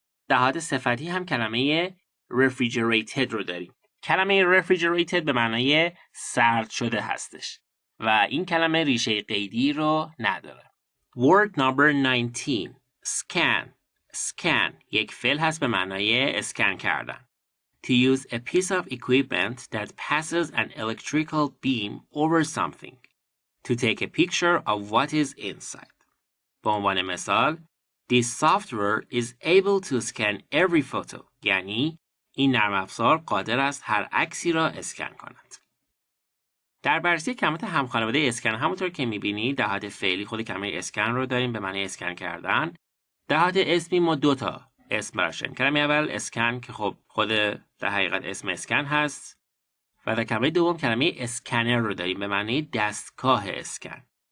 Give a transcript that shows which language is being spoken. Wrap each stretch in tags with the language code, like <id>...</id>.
<fa>در حالت صفتی هم کلمه refrigerated رو داریم. کلمه refrigerated به معنای سرد شده هستش و این کلمه ریشه قیدی رو نداره.</fa> <en>Word number 19</en> <fa>scan یک فعل هست به معنای اسکن کردن.</fa> <en>To use a piece of equipment that passes an electrical beam over something. To take a picture of what is inside.</en> <fa>به عنوان مثال</fa> <en>This software is able to scan every photo.</en> <fa>یعنی این نرم افزار قادر است هر عکسی را اسکن کند. در بررسی کلمات همخانواده اسکن همونطور که می‌بینید در حالت فعلی خود کلمه اسکن رو داریم به معنی اسکن کردن. در حالت اسمی ما دو تا اسم براش داریم. کلمه اول اسکن که خب خود در حقیقت اسم اسکن هست و در کلمه دوم کلمه اسکنر رو داریم به معنی دستگاه اسکن.</fa>